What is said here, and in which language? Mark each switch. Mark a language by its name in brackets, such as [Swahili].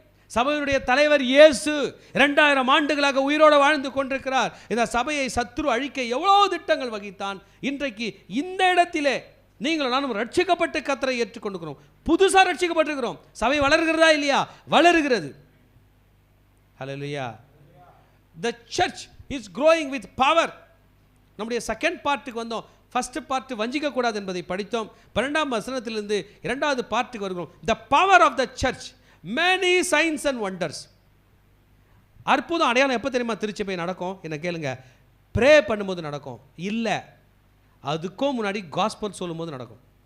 [Tamil] சபையினுடைய தலைவர் இயேசு 2000 ஆண்டுகளாக உயிரோடு வாழ்ந்து கொண்டிருக்கிறார். இந்த சபையை சத்துரு அழிக்க எவ்வளோ திட்டங்கள் வகித்தான். இன்றைக்கு இந்த இடத்திலே நீங்களும் நானும் ரட்சிக்கப்பட்டு கர்த்தரை ஏற்றுக்கொண்டிருக்கிறோம், புதுசாக ரட்சிக்கப்பட்டிருக்கிறோம். சபை வளர்கிறதா இல்லையா? வளருகிறது. ஹல்லேலூயா. [English] The church is growing with power. [Tamil] நம்முடைய செகண்ட் பார்ட்டுக்கு வந்தோம். ஃபர்ஸ்ட் பார்ட் வஞ்சிக்கக்கூடாது என்பதை படித்தோம். 12ஆம் வசனத்திலிருந்து 2வது பார்ட்டுக்கு வருகிறோம். [English] The power of the church, many signs and wonders. [Tamil] அற்புதம் அடையாளம் எப்போ தெரியுமா திருச்சபை நடக்கும்? என்ன கேளுங்க, ப்ரே பண்ணும்போது நடக்கும், இல்லை அதுக்கும் முன்னாடி காஸ்பல் சொல்லும்போது நடக்கும்.